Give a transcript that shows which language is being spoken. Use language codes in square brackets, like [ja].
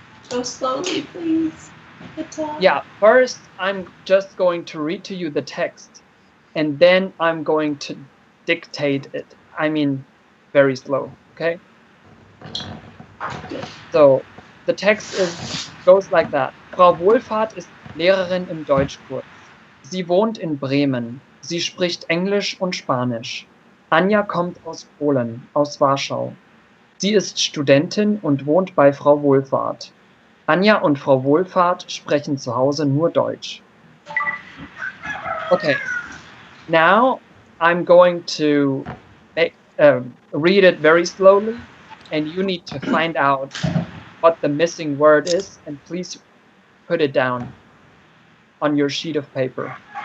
[en] Go slowly, please. Yeah, first I'm just going to read to you the text, and then I'm going to dictate it. I mean, very slow, okay? So, the text goes like that. [de] Frau Wohlfahrt ist Lehrerin im Deutschkurs. Sie wohnt in Bremen. Sie spricht Englisch und Spanisch. Anja kommt aus Polen, aus Warschau. Sie ist Studentin und wohnt bei Frau Wohlfahrt. Anja und Frau Wohlfahrt sprechen zu Hause nur Deutsch. [en] Okay, now I'm going to read it very slowly, and you need to find out what the missing word is, and please put it down on your sheet of paper.